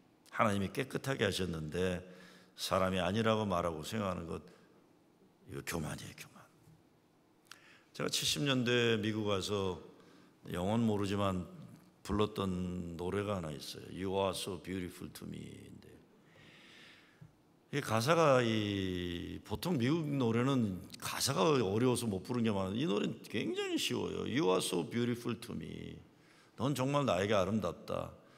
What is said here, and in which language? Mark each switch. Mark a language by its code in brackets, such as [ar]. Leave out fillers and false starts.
[ko] 하나님이 깨끗하게 하셨는데 사람이 아니라고 말하고 생각하는 것, 이거 교만이에요. 교만. 제가 70년대 미국 가서 영어는 모르지만 불렀던 노래가 하나 있어요. [en] You are so beautiful to me. [ko] 이 가사가 보통 미국 노래는 가사가 어려워서 못 부르는 게 많아요. 이 노래는 굉장히 쉬워요. [en] You are so beautiful to me. [ko] 넌 정말 나에게 아름답다.